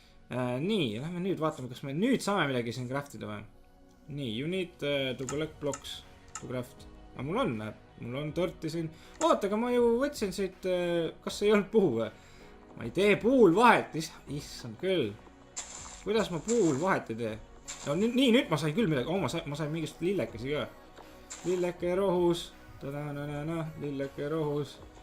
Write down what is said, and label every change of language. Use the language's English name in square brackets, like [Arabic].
[Estonian] Nii, lähme nüüd vaatame, kas me nüüd saame midagi siin craftida või. [English] Nii, you need to collect blocks to craft. [Estonian] Aga mul on torti siin. Oota, aga ma ju võtsin siit, kas ei olnud puu või? Ma ei tee puul vahet, issand küll. Kuidas ma puul vahet ei tee? No, nii, nüüd ma sain küll midagi. Ma sain mingist lillekesi ka. Lilleke rohus. Lilleke rohus.